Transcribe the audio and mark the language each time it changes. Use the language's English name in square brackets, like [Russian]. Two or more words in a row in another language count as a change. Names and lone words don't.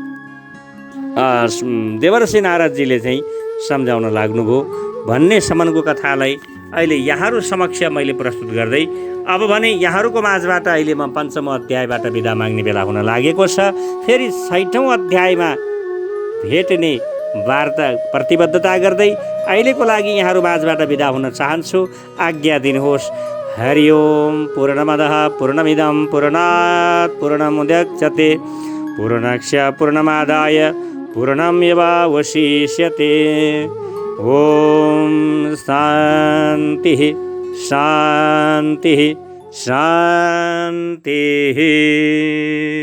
[Nepali] देवर्षि नारदजीले चाहिँ सम्झाउन लाग्नुभयो भन्ने सम्मको कथालाई अहिले यहाँहरू समक्ष मैले प्रस्तुत गर्दै अब भने यहाँहरूको माझबाट अहिले म पञ्चम अध्यायबाट बिदा माग्ने बेला हुन लागेको छ। फेरि 6औं अध्यायमा भेट्ने वार्ता प्रतिबद्धता गर्दै अहिलेको लागि यहाँहरू माझबाट बिदा हुन चाहन्छु। आज्ञा दिनुहोस्। हरि ओम। [Sanskrit] पूर्णमदः पूर्णमिदं पूर्णात् पूर्णमुदच्यते पूर्णस्य पूर्णमादाय पूर्णमेवावशिष्यते। ओम शान्तिः शान्तिः शान्तिः।